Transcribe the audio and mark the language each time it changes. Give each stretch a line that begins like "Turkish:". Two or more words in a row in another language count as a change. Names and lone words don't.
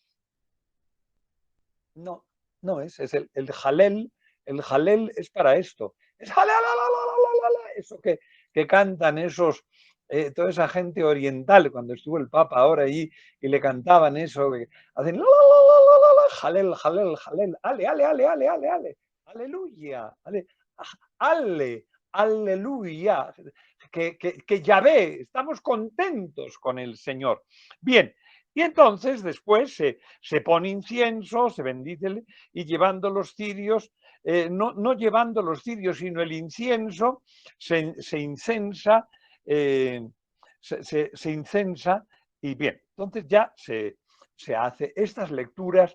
Spanish: No, no es el jalel. El jalel es para esto. Es jalel, eso que cantan esos, toda esa gente oriental, cuando estuvo el Papa ahora allí y le cantaban eso, que hacen jalel, jalel, jalel, ale, ale, ale, ale, ale, ale, aleluya, ale, ale, aleluya, que Yahvé, estamos contentos con el Señor. Bien, y entonces después se pone incienso, se bendice, y llevando los cirios, no llevando los cirios, sino el incienso, se incensa, se incensa, y bien, entonces ya se hace estas lecturas.